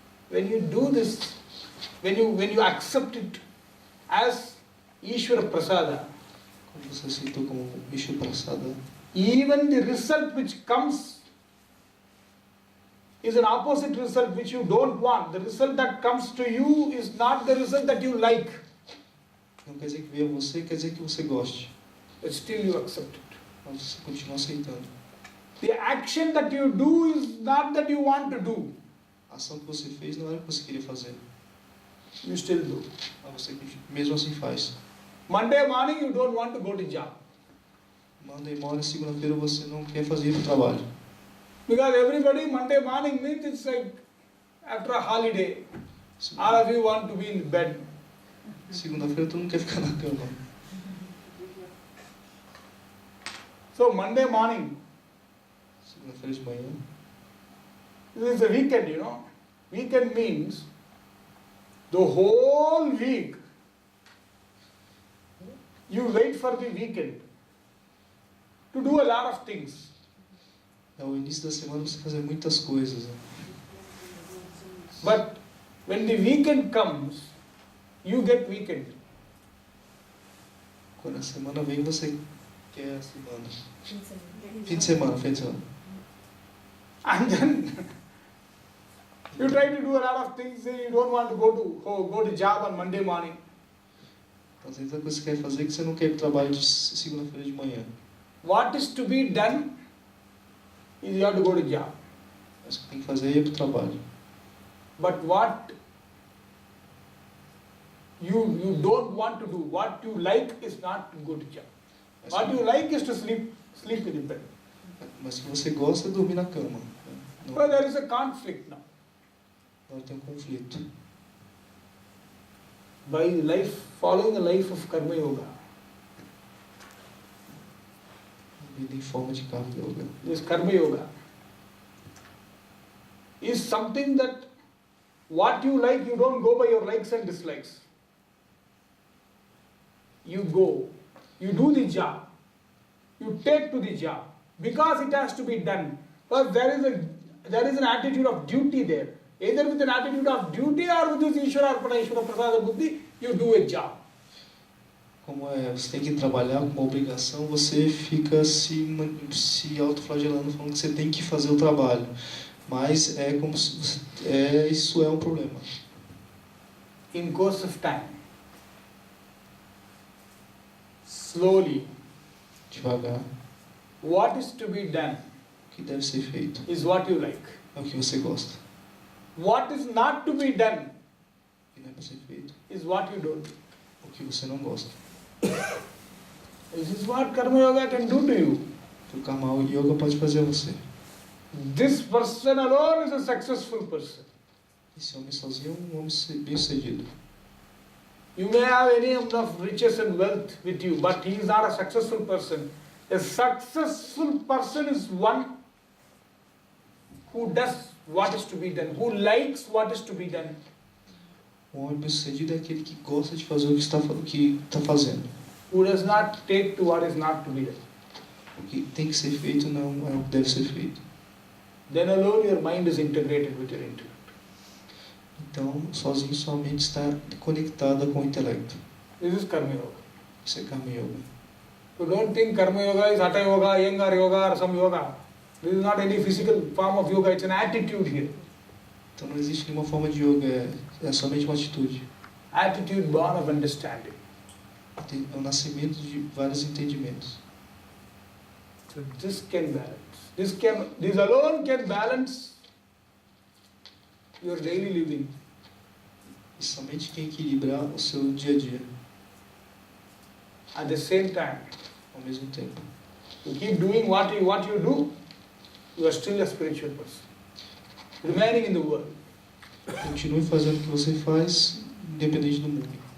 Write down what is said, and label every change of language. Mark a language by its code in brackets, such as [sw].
[en] When you do this, when you accept it as Ishvara Prasada, [pt] Como você aceitou como Ishu Prasada, [en] even the result which comes is an opposite result which you don't want. The result that comes to you is not the result that you like, [pt] não quer dizer que veio a você, quer dizer que você goste. [en] but still you accept it. [pt] Mas você continua aceitando. [en] The action that you do is not that you want to do. [pt] A ação que você fez não era o que você queria fazer. [en] You still do. [pt] Mas você mesmo assim faz. [en] Monday morning you don't want to go to job. Monday morning, [pt] segunda-feira, você não quer fazer ir para o trabalho. [en] Because everybody, Monday morning means it's like after a holiday. All of you want to be in bed. [pt] Segunda-feira, todo mundo quer ficar na cama. [en] So Monday morning, [pt] Segunda-feira de manhã. [en] this is a weekend, you know. Weekend means the whole week you wait for the weekend to do a lot of things. [pt] É o início da semana você fazer muitas coisas. Né? [en] But when the weekend comes, you get weekend. [pt] Quando a semana vem, você quer a semana. Fim de semana. Fim de semana, fim de semana. [en] And then you try to do a lot of things, say you don't want to go to job on Monday morning. [pt] Então tem tanta coisa que você quer fazer que você não quer ir para o trabalho de segunda-feira de manhã. [en] What is to be done is you have to go to job. [pt] Mas o que tem que fazer é ir para o trabalho. [en] But what you don't want to do, what you like is not to go to job. [pt] Mas, [en] What you like is to sleep in the bed. [pt] mas o que você gosta é dormir na cama. Né? Não, [en] Well, there is a conflict now. [pt] não tem um conflito. [en] By following a life of Karma Yoga, [pt] Vida em forma de Karma Yoga. [en] this Karma Yoga is something that what you like, you don't go by your likes and dislikes. You go, you do the job, you take to the job because it has to be done. But there is an attitude of duty there. Either with an attitude of duty or with this Ishvara Arpana, Ishvara Prasada Buddhi, you do a job. [pt] Como você tem que trabalhar com uma obrigação, você fica se autoflagelando, falando que você tem que fazer o trabalho. Mas é como se isso é um problema. [en] In course of time, slowly, [pt] Devagar, [en] what is to be done [pt] o que deve ser feito [en] is what you like. [pt] é o que você gosta. [en] What is not to be done [pt] O que não é para ser feito [en] is what you don't do. [pt] é o que você não gosta. [en] This is what Karma Yoga can do to you. [pt] O Karma Yoga pode fazer a você. [en] This person alone is a successful person. [pt] Esse homem sozinho é um homem bem-sucedido. [en] You may have any enough riches and wealth with you, but he is not a successful person. A successful person is one who does what is to be done, who likes what is to be done. [pt] Um homem bem-sucedido é aquele que gosta de fazer o que está fazendo. [en] Who does not take to what is not to be done. [pt] O que tem que ser feito não é o que deve ser feito. [en] Then alone your mind is integrated with your intellect. [pt] Então, sozinho sua mente está conectada com o intelecto. [en] This is Karma Yoga. [pt] Isso é Karma Yoga. [en] So don't think Karma Yoga is Hatha Yoga, Iyengar Yoga or some yoga. This is not any physical form of yoga, it's an attitude here. [pt] Então não existe nenhuma forma de yoga, é somente uma atitude. [en] Attitude born of understanding. [pt] É o nascimento de vários entendimentos. [en] So this can balance. This alone can balance your daily living. [pt] E somente quem equilibrar o seu dia a dia. [en] At the same time, [pt] Ao mesmo tempo. [en] you keep doing what you do, you are still a spiritual person. Remaining in the world. [pt] Continue fazendo o que você faz, independente do mundo.